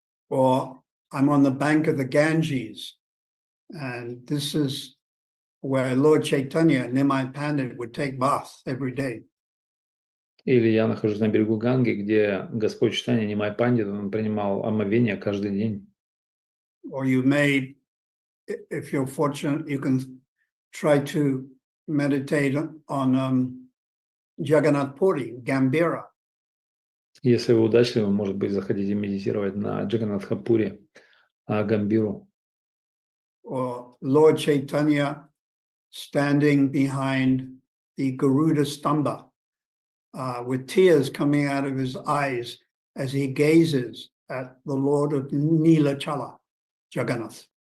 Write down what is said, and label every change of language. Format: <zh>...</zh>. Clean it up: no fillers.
<en>Or I'm on the bank of the Ganges, and this is where Lord Chaitanya, Nimai Pandit, would take bath every day.</en> <ru>Или я нахожусь на берегу Ганги, где Господь Чайтанья Нимай Пандит, он принимал омовение каждый день.</ru> <en>Or you may, if you're fortunate, you can try to meditate on Jagannath Puri, Gambhira,</en> <ru>Если вы удачливы, может быть, захотите медитировать на Джаганнатхапуре, Гамбиру,</ru> <en>or Lord Chaitanya standing behind the Garuda Stamba with tears coming out of his eyes as he gazes at the Lord of Nilachala, Jagannath.</en>